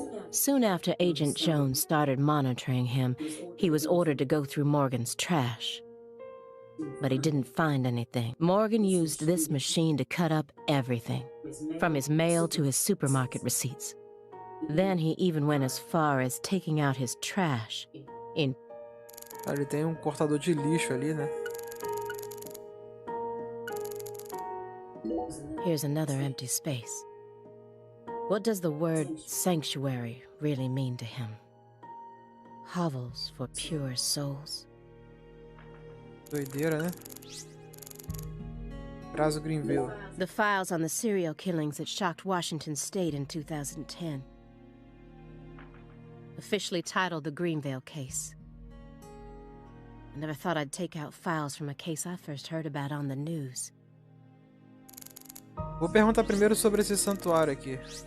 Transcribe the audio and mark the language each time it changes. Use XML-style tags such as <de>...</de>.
<en>Soon after Agent Jones started monitoring him, he was ordered to go through Morgan's trash. But he didn't find anything. Morgan used this machine to cut up everything, from his mail to his supermarket receipts. Then he even went as far as taking out his trash in</en> <pt>Ele tem um cortador de lixo ali, né?</pt> <en>Here's another empty space. What does the word sanctuary really mean to him? Hovels for pure souls?</en> <pt>Doideira, né? Traz o Greenville.</pt> <en>The files on the serial killings that shocked Washington State in 2010. Officially titled the Greenville Case. I never thought I'd take out files from a case I first heard about on the news.</en> <pt>Vou perguntar primeiro sobre esse santuário aqui.</pt>